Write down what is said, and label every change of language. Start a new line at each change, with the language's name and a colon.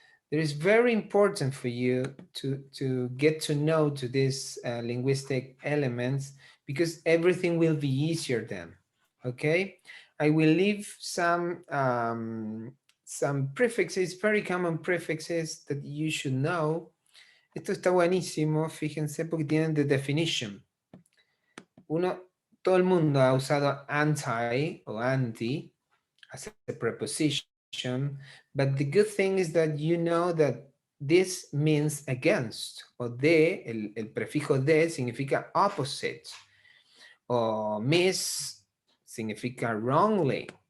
English: It is very important for you to get to know to these linguistic elements, because everything will be easier then. Okay, I will leave some prefixes, very common prefixes that you should know.
Spanish: Esto está buenísimo, fíjense, porque tienen
English: the definition.
Spanish: Todo el mundo ha usado anti o anti
English: as a preposition, but the good thing is that you know that this means against,
Spanish: o de, el prefijo de significa
English: opposite,
Spanish: o miss significa
English: wrongly.